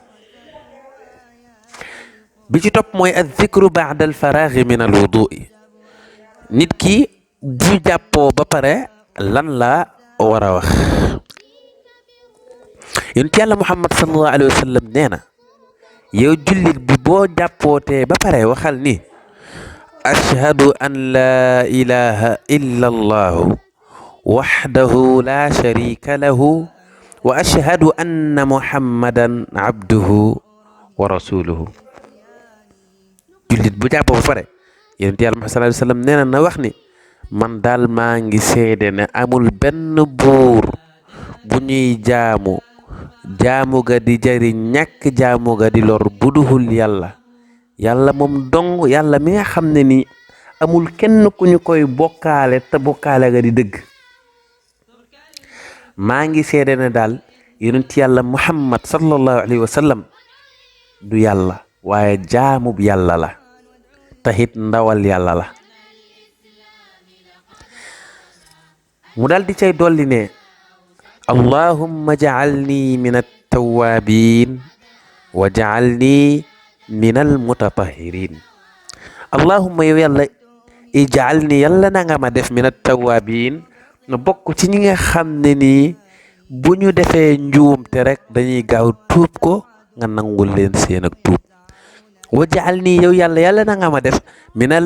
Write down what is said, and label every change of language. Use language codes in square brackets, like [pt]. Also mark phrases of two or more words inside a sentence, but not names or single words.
[wo] bi ci topp mooy [ar] الذكر بعد الفراغ من الوضوء [wo] nit ki bu jàppoo ba pare lan la war a wax yonent yàlla Muhammad [ar] صلى الله عليه وسلم [wo] nee na yow jullit bi boo jàppootee ba pare waxal ni [ar] أشهد أن لا إله إلا الله وحده لا شريك له و أشهد أن محمدا عبده ورسوله [wo] jullit bu jàppoo ba pare yonent yàlla Muhammad [ar] صلى الله عليه وسلم [wo] nee na wax ni man daal maa ngi seede ne amul benn buur bu ñuy jaamu ga di jariñ ñàkk jaamu ga di lor buduhul yàlla moom dong yàlla mi nga xam ne ni amul kenn ku ñu koy bokkaale te bokkaale ga di dëgg maa ngi seede ne daal yonent yàlla Muhammad [ar] صلى الله عليه وسلم [wo] du yàlla waaye jaamub yàlla la taxit ndawal yàlla la mu dal di cay dolli ne [ar] اللهم اجعلني من التوابين و اجعلني من المتطهرين اللهم [wo] yow yàlla ij'alni yàlla na nga ma def [ar] من التوابين [wo] na bokk ci ñi nga xam ne nii bu ñu defee njuumte rek dañuy gaaw tuub ko nga nangul leen seen ak tuub [ar] و اجعلني [wo] yow yàlla na nga ma def minal